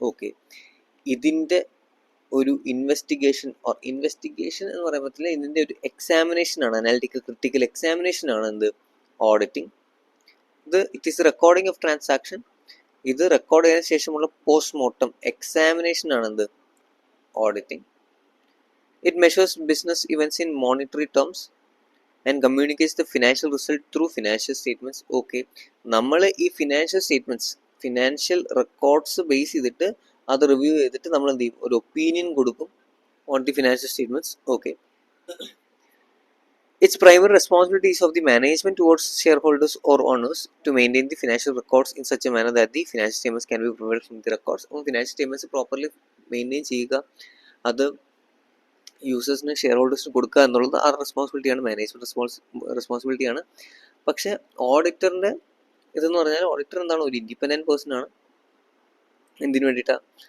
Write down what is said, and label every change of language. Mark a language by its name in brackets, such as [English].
[Malayalam] Okay, ഇതിൻ്റെ ഒരു investigation എന്ന് പറയുമ്പോൾ ഇതിൻ്റെ ഒരു എക്സാമിനേഷൻ ആണ്, അനാലിറ്റിക്കൽ, ക്രിട്ടിക്കൽ എക്സാമിനേഷൻ ആണ് എന്ത്? ഓഡിറ്റിംഗ്. ഇത് [English] It is recording of transaction. [Malayalam] ഇത് റെക്കോർഡ് ചെയ്തതിനു ശേഷമുള്ള പോസ്റ്റ്മോർട്ടം എക്സാമിനേഷൻ ആണ് എന്ത്? Auditing. [English] It measures business events in monetary terms and communicates the financial result through financial statements. [Malayalam] Okay, നമ്മൾ ഈ financial statements, financial records base ചെയ്തിട്ട് അത് റിവ്യൂ ചെയ്തിട്ട് നമ്മൾ എന്ത് ചെയ്യും? ഒരു ഒപ്പീനിയൻ കൊടുക്കും [English] On the financial statements. Okay, its primary responsibility is of the management towards shareholders or owners to maintain the financial records in such a manner that the financial statements can be provided from the records. [Malayalam] അപ്പോൾ financial statements properly maintain ചെയ്യുക, അത് യൂസേഴ്സിന്, share ഹോൾഡേഴ്സിന് കൊടുക്കുക എന്നുള്ളത് ആ റെസ്പോൺസിബിലിറ്റിയാണ്, management റെസ്പോൺസിബിലിറ്റിയാണ്. പക്ഷേ ഓഡിറ്ററിൻ്റെ ഇതെന്ന് പറഞ്ഞാൽ auditor എന്താണ്? ഒരു ഇൻഡിപെൻഡൻറ്റ് പേഴ്സൺ ആണ്. എന്തിനു വേണ്ടിയിട്ടാണ്?